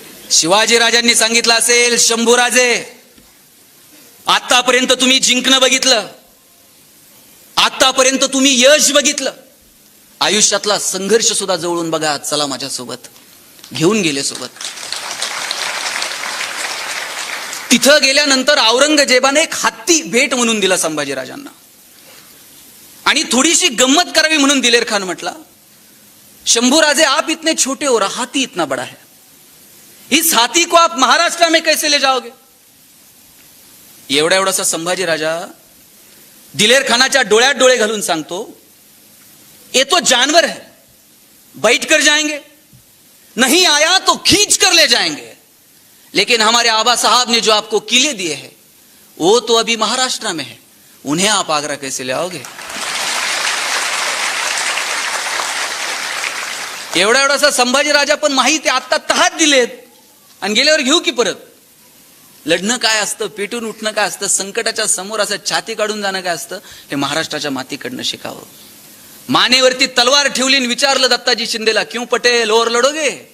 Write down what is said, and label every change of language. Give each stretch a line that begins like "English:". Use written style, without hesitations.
Marathi: शिवाजीराजांनी सांगितलं असेल, शंभूराजे आतापर्यंत तुम्ही जिंकणं बघितलं, आतापर्यंत तुम्ही यश बघितलं, आयुष्यातला संघर्ष सुद्धा जवळून बघा, चला माझ्यासोबत. घेऊन गेले सोबत. तिथं गेल्यानंतर औरंगजेबाने एक हत्ती भेट म्हणून दिला संभाजीराजांना. आणि थोडीशी गंमत करावी म्हणून दिलेर खान म्हटला,
Hindi: शंभूराजे आप इतने छोटे हो, हाथी इतना बड़ा है, इस हाथी को आप महाराष्ट्र में कैसे ले जाओगे?
Marathi: एवढासा संभाजी राजा दिलेर खानाच्या डोळ्यात डोळे घालून सांगतो,
Hindi: ये तो जानवर है, बैठ कर जाएंगे, नहीं आया तो खींच कर ले जाएंगे, लेकिन हमारे आबा साहब ने जो आपको किले दिए हैं वो तो अभी महाराष्ट्र में है, उन्हें आप आगरा कैसे ले आओगे?
Marathi: एवढासा संभाजी राजा पण माहिती आता तहात दिलेत आणि गेल्यावर घेऊ की परत. लढणं काय असतं, पेटून उठणं काय असतं, संकटाच्या समोर असं छाती काढून जाणं काय असतं, हे महाराष्ट्राच्या मातीकडनं शिकावं. मानेवरती तलवार ठेवली आणि विचारलं दत्ताजी शिंदेला,
Hindi: क्यों पटेल और लढोगे?